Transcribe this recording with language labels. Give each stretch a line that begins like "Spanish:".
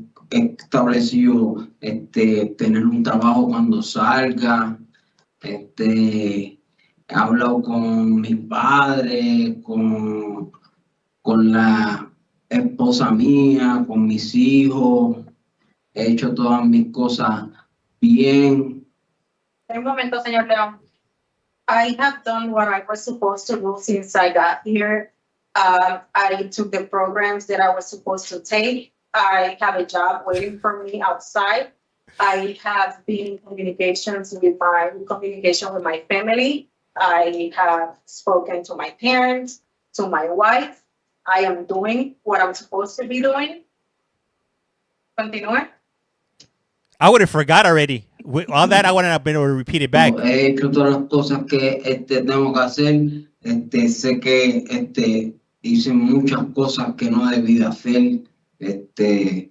Spanish: establecido tener un trabajo cuando salga, he hablado con mis padres, con la esposa mía, con mis hijos, he hecho todas mis cosas bien. Un momento, señor León.
English: I have done what I was supposed to do since I got here. I took the programs that I was supposed to take. I have a job waiting for me outside. I have been in communication with my family. I have spoken to my parents, to my wife. I am doing what I'm supposed to be doing.
Spanish: Continúe.
English: I would have forgot already. With all that, I wouldn't have been able to repeat it back.
Spanish: He hecho todas las cosas que tengo que hacer. Sé que hice muchas cosas que no debí de hacer.